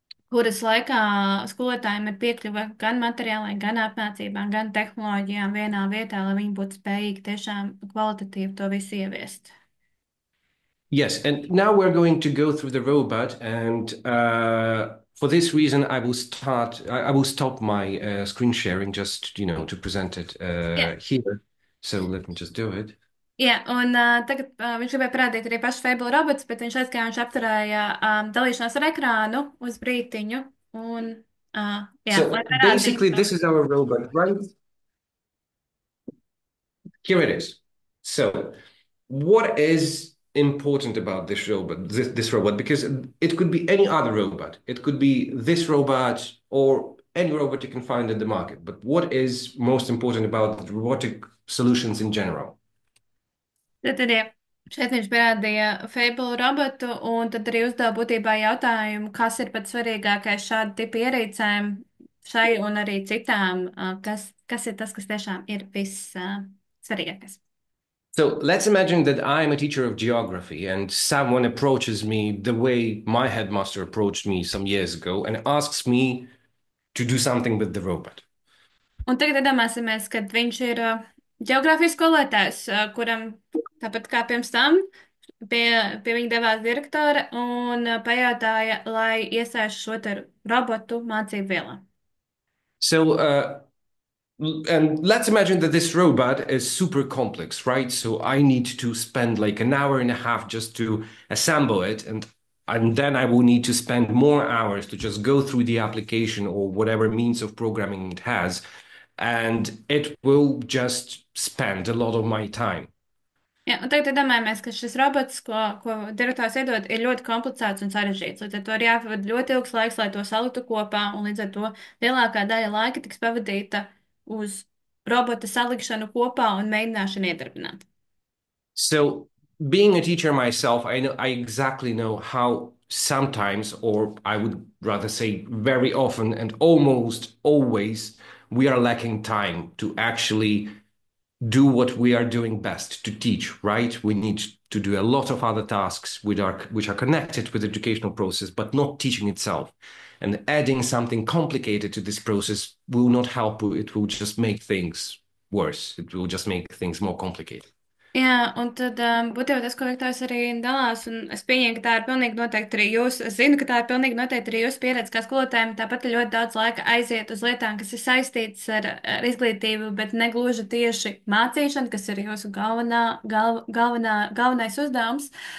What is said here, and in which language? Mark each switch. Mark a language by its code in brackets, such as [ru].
[lv] kuras laikā skolotājiem ir piekļuve gan materiālai, gan apmācībām, gan tehnoloģijām vienā vietā, lai viņi būtu spējīgi tiešām kvalitatīvi to visu ieviest. [en] Yes, and now we're going to go through the robot, and for this reason, I will stop my screen sharing just, to present it [lv] Jā, [en] here. So let me just do it. [lv] jā, un tagad viņš gribēja parādīt arī pašu Fable robots, bet viņš aizgāja, viņš apturēja dalīšanos ar ekrānu uz brītiņu, un, jā, lai [en] So basically, [lv] parādītu. [en] this is our robot, right? Here it is. So, what is important about this robot? Because it could be any other robot. It could be this robot or any robot you can find in the market. But what is most important about robotic solutions in general? [lv] Tad arī šeit viņš parādīja Fable robotu, un tad arī uzdeva būtībā jautājumu, kas ir pats svarīgākais šāda tipa ierīcēm šai un arī citām, kas ir tas, kas tiešām ir viss svarīgākais. [en] So let's imagine that I'm a teacher of geography and someone approaches me the way my headmaster approached me some years ago and asks me to do something with the robot. [lv] Un tagad iedomāsimies, ka viņš ir geogrāfijas skolotājs, kuram tāpat kā pirms tam pie viņa devās direktore un pajautāja, lai iesēž šo te robotu mācību vielā. [en] So and let's imagine that this robot is super complex, right? So I need to spend like an hour and a half just to assemble it, and then I will need to spend more hours to just go through the application or whatever means of programming it has, and it will just spend a lot of my time. [lv] Jā, un tagad iedomājamies, ka šis robots, ko direktors iedod, ir ļoti komplicēts un sarežģīts. Līdz ar to ir jāpavada ļoti ilgs laiks, lai to saliktu kopā, un līdz ar to lielākā daļa laika tiks pavadīta uz robota salikšanu kopā un mēģināšanu iedarbināt. [en] So, being a teacher myself, I exactly know how sometimes, or I would rather say very often and almost always, we are lacking time to actually do what we are doing best, to teach, right? We need to do a lot of other tasks which are connected with the educational process, but not teaching itself. And adding something complicated to this process will not help. It will just make things worse. It will just make things more complicated. [lv] Jā, un tad būtībā tas, ko Viktors arī dalās, un es pieņemu, ka tā ir pilnīgi noteikti arī jūs, es zinu, ka tā ir pilnīgi noteikti arī jūsu pieredze kā skolotājiem, tāpat ir ļoti daudz laika aiziet uz lietām, kas ir saistītas ar izglītību, bet ne gluži tieši mācīšana, kas ir jūsu galvenais uzdevums.